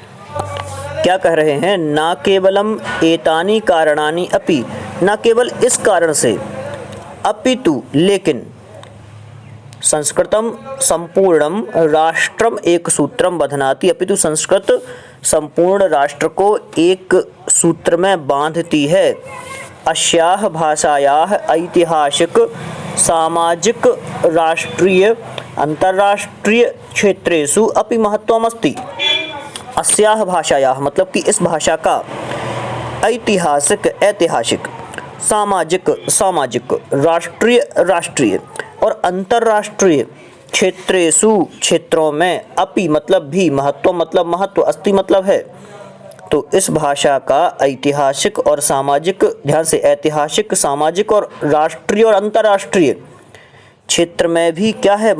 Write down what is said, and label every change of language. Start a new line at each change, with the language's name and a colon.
Hindi: क्या कह रहे हैं?
Sanskrit: न केवलम एतानि कारणानि अपि,
Hindi: न केवल इस कारण से, अपितु लेकिन,
Sanskrit: संस्कृतम संपूर्णम राष्ट्रम एक सूत्रम बधनाति,
Hindi: अपितु संस्कृत संपूर्ण राष्ट्र को एक सूत्र में बांधती है।
Sanskrit: अस्याः भाषायाः ऐतिहासिक, सामाजिक, राष्ट्रीय, अंतर्राष्ट्रीय क्षेत्रेषु अपि महत्वमस्ति।
Hindi: अस्याः भाषायाः मतलब कि इस भाषा का ऐतिहासिक, ऐतिहासिक, सामाजिक, सामाजिक, राष्ट्रीय, राष्ट्रीय और अंतर्राष्ट्रीय क्षेत्रेषु क्षेत्रों में, अपि मतलब भी, महत्व मतलब महत्व, अस्ति मतलब है, तो इस भाषा का ऐतिहासिक और सामाजिक, ध्यान से, ऐतिहासिक, सामाजिक और राष्ट्रीय और अंतर्राष्ट्रीय क्षेत्र में भी क्या है?